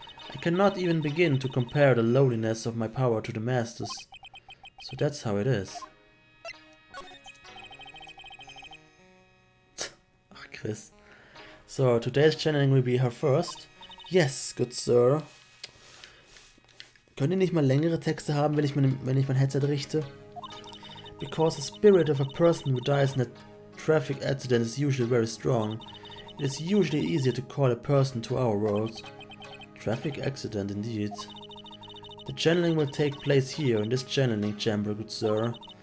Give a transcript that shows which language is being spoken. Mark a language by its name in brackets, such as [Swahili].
[English] I cannot even begin to compare the lowliness of my power to the master's. So that's how it is. Ach, Chris. So, today's channeling will be her first. Yes, good sir. [German] Könnt ihr nicht mal längere Texte haben, wenn ich mein Headset richte? [English] Because the spirit of a person who dies in a traffic accident is usually very strong. It is usually easier to call a person to our world. Traffic accident indeed. The channeling will take place here in this channeling chamber, good sir.